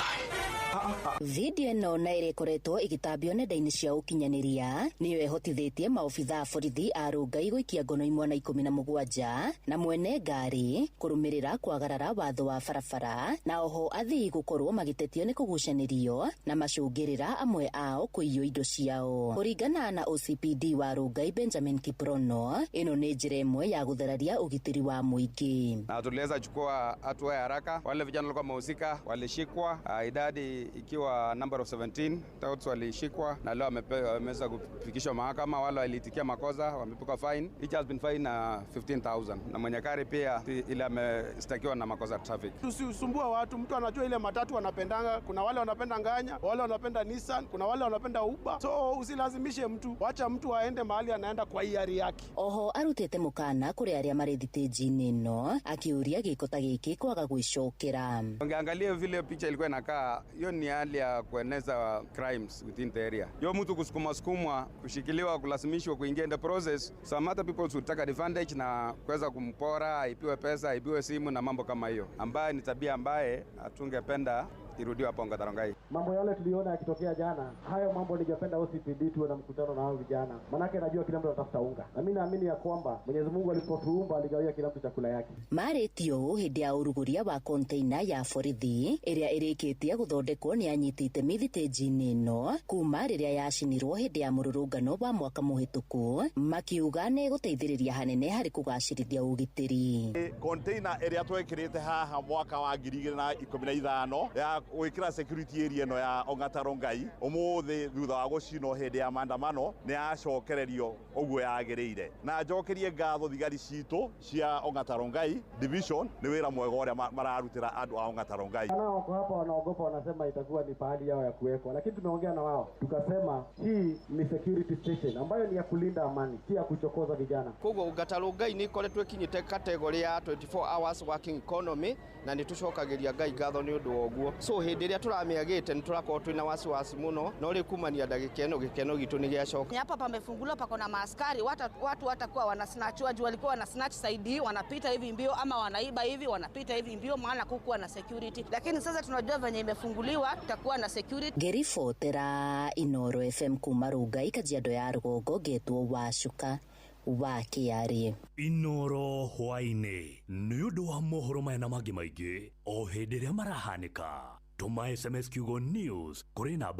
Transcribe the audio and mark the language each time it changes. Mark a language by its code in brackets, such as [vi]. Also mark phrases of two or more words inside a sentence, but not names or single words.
[ki] Video ĩno na ĩrĩkoretwo ĩgĩtambio nenda-inĩ cia ũkinyanĩria nĩyo ĩhotithĩtie maobitha a borithi a Rongai gũikia ngono imwana 17 na mwene ngari kũrũmĩrĩra kwagarara watho wa barabara, na oho athii gũkorwo magĩtetio nĩ kũgucanĩrio na macũngĩrĩra amwe ao kũiywo indo ciao. Kũringana na OCPD wa Rongai Benjamin Kiprono, ĩno nĩ njĩra ĩmwe ya gũthararia ũgitĩri wa mũingĩ. [sw] Na tuliweza chukua hatua ya haraka, wale vijana walikuwa wamehusika walishikwa, idadi ikiwa [en] number of 17 touts [sw] walishikwa na leo wameweza kufikishwa mahakama. Wale walitikia makosa wamepigwa fine, [en] each has been fined 15,000, [sw] na mwenye gari pia ile amestakiwa na makosa traffic. Tusisumbua watu, mtu anajua ile matatu wanapendanga, kuna wale wanapenda nganya, wale wanapenda Nissan, kuna wale wanapenda Uber, so usilazimishe mtu, wacha mtu aende mahali anaenda kwa hiari yake. [ki] Oho arutete mukana kũrĩ arĩa marĩ thitĩnji-inĩ ĩno akĩũria gĩko ta gĩkĩ kwaga gwĩcokera. [sw] Ungeangalia vile picha ilikuwa inakaa, hiyo ni hali ya kueneza [en] crimes within the area. [sw] Yo mtu kusukumwa, kushikiliwa, kulazimishwa kuingia [en] in the process, some other people would take advantage [sw] na kuweza kumpora, aipiwe pesa, aipiwe simu na mambo kama hiyo, ambaye ni tabia ambaye hatungependa irudiwe hapo Rongai. Mambo yale tuliona yakitokea jana, hayo mambo ningependa OCPD tuwe na mkutano na hao vijana. Manake najua kila mtu anatafuta unga. Na mimi naamini ya kwamba Mwenyezi Mungu alipotuumba aligawia kila mtu chakula yake. [ki] Marĩtio hĩndĩ ya ũrugũria wa container ya borithi ĩrĩa ĩrĩkĩtie gũthondekwo nĩ anyitĩte mĩthitĩnji-inĩ ĩno kuma rĩrĩa yacinirwo hĩndĩ ya mũrũrũngano wa mwaka mũhĩtũku, makiuga nĩ gũteithĩrĩria hanene harĩ kũgacĩrithia ũgitĩri. Container ĩrĩa twekĩrĩte haha mwaka wa 2015 ya gwĩkĩra [en] security area [ki] ĩno ya Ongata Rongai, ũmũthĩ thutha wa gũcinwo hĩndĩ ya maandamano nĩ yacokererio ũguo yagĩrĩire. Na njokerie ngatho thigari citũ cia Ongata Rongai division nĩ wĩra mwega ũrĩa mararutĩra andũ a Ongata Rongai. [sw] Wako hapa wanaogopa, wanasema itakuwa ni pahali yao ya kuwekwa, lakini tumeongea na wao tukasema hii ni [en] security station [sw] ambayo ni ya kulinda amani, si ya kuchokoza vijana. [ki] Koguo Ongata Rongai nĩ ikoretwo ikinyĩte category ya [en] 24 hours working economy [ki] na nĩ tũcokagĩria Ngai ngatho nĩ ũndũ wa ũguo. So hĩndĩ ĩrĩa tũramĩagĩte nĩ tũrakorwo twĩna wasiwasi mũno, no rĩ kumania gĩkeno gitu nĩ gĩacoka. [sw] Hapa pamefunguliwa, pako na maaskari, watu watakuwa wanasnatchwa, juu walikuwa wanasnatch side, wanapita hivi mbio, ama wanaiba hivi wanapita hivi mbio, maana kukuwa na security. Lakini sasa tunajua venye imefunguliwa tutakuwa na security. [ki] Ngĩribotera Inoro FM kuma Rongai Kajiado ya rũgongo ngetwo Wacuka wa Kĩaria. Inoro hwaine nĩ ũndũ wa mohoro maya na mangĩ maingĩ o hĩndĩ ĩrĩa marahanĩka. Tũma SMS kiugo news kũrĩ namba